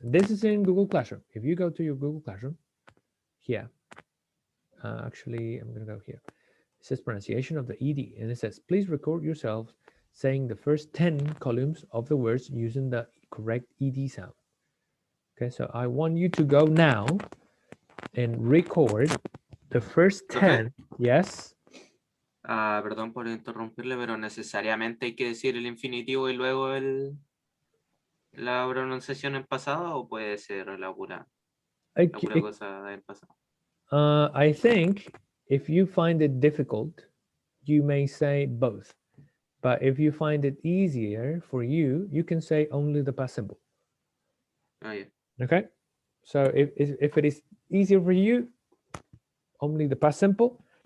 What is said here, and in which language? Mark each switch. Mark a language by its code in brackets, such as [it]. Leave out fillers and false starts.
[en] This is in Google Classroom. If you go to your Google Classroom, here, actually, I'm going to go here. It says pronunciation of the ED, and it says, please record yourself saying the first 10 columns of the words using the correct ED sound. Okay, so I want you to go now and record the first 10. Yes. [es] Perdón por interrumpirle, pero necesariamente hay que decir el infinitivo y luego la pronunciación en pasado, o puede ser la pura cosa del pasado. [en] I think if you find it difficult, you may say both. But if you find it easier for you, you can say only the past simple. Oh, yeah. Okay? So if it is easier for you, only the past simple.